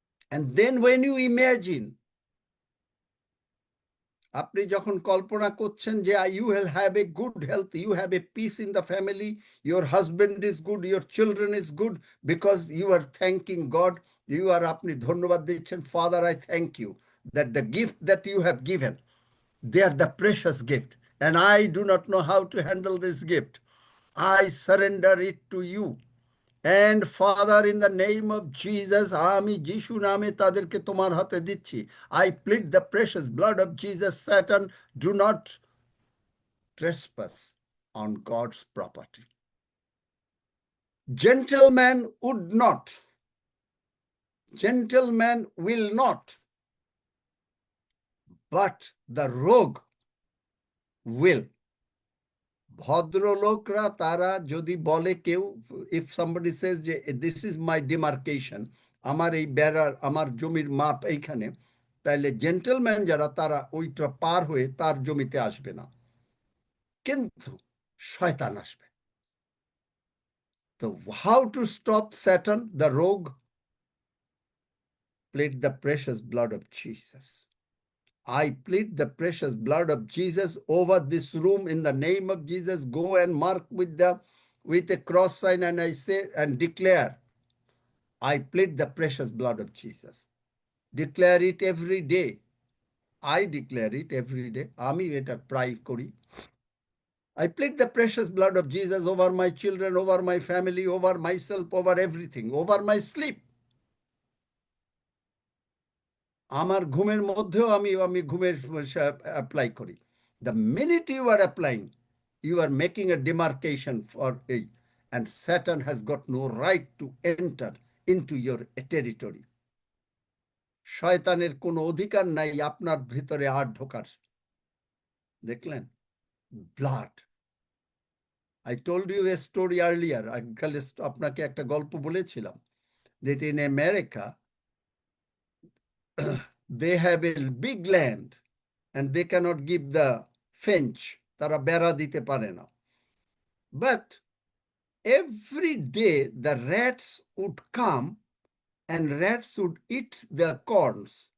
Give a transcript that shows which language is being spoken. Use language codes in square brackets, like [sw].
[en] And then when you imagine, [bn] আপনি যখন কল্পনা করছেন যে [en] you will have a good health, you have a peace in the family, your husband is good, your children is good, because you are thanking God, you are [bn] আপনি ধন্যবাদ দিচ্ছেন, [en] Father, I thank you that the gift that you have given, they are the precious gift, and I do not know how to handle this gift. I surrender it to you. And Father, in the name of Jesus, [bn] আমি যিশু নামে তাদেরকে তোমার হাতে দিচ্ছি. [en] I plead the precious blood of Jesus. Satan, do not trespass on God's property. Gentleman would not. Gentleman will not. But the rogue will. [bn] ভদ্রলোকরা তারা যদি বলে কেউ, [en] if somebody says যে this is my demarcation, [bn] আমার এই বেড়ার আমার জমির মাপ এইখানে, তাইলে জেন্টলম্যান যারা তারা ওইটা পার হয়ে তার জমিতে আসবে না, কিন্তু শয়তান আসবে। [en] তো how to stop Satan the rogue? Plead the precious blood of Jesus. I plead the precious blood of Jesus over this room in the name of Jesus. Go and mark with a cross sign, and I say and declare, I plead the precious blood of Jesus. Declare it every day. I declare it every day. [bn] আমি এটা প্রায় করি। [en] I plead the precious blood of Jesus over my children, over my family, over myself, over everything, over my sleep. [bn] আমার ঘুমের মধ্যেও আমি ঘুমের apply করি। [en] The minute you are applying, you are making a demarcation for a, and Satan has got no right to enter into your territory. [bn] শয়তানের কোনো অধিকার নাই আপনার ভিতরে আর ঢোকার। দেখলেন? Blood. [en] I told you a story earlier. [bn] আপনাকে একটা গল্প বলেছিলাম [en] that in America they have a big land and they cannot give the fence. [bn] তারা বেড়া দিতে পারে না। [en] But every day the rats would come and rats would eat the corns.